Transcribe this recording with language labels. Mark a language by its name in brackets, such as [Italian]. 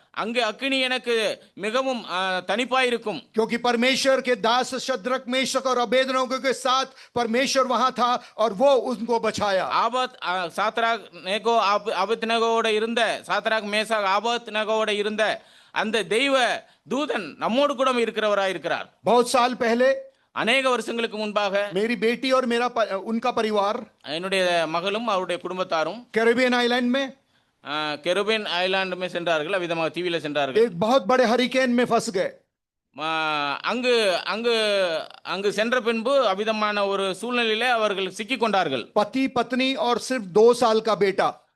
[Tamil] அங்கு அக்கினி எனக்கு மிகவும் தனிப்பாயிருக்கும். [Hindi] क्योंकि परमेश्वर के दास शद्रक मेशक और अबेदनगो के साथ परमेश्वर वहां था और वो उनको बचाया। [Tamil] சாத்ராக் நேகோ ஆபத்நேகோவோட இருந்த சாத்ராக் மேசாக் ஆபத்நேகோவோட இருந்த அந்த தெய்வ தூதன் நம்மோடு கூட இருக்கிறவராய் இருக்கிறார். [Hindi] बहुत साल पहले [Tamil] அநேக வருஷங்களுக்கு முன்பாக [Hindi] मेरी बेटी और उनका परिवार [Tamil] என்னுடைய மகளும் அவருடைய குடும்பத்தாரும் [Hindi] कैरिबियन आइलैंड में [Tamil] கெருபியன் ஐலாண்டுமே சென்றார்கள். அவ்விதமாக தீவில சென்றார்கள். [Hindi] एक बहुत बड़े हरिकेन में फंस गए। [Tamil] அங்கு அங்கு அங்கு சென்ற பின்பு அவ்விதமான ஒரு சூழ்நிலையிலே அவர்கள் சிக்கிக் கொண்டார்கள். [Hindi] पति पत्नी और सिर्फ 2 साल का बेटा,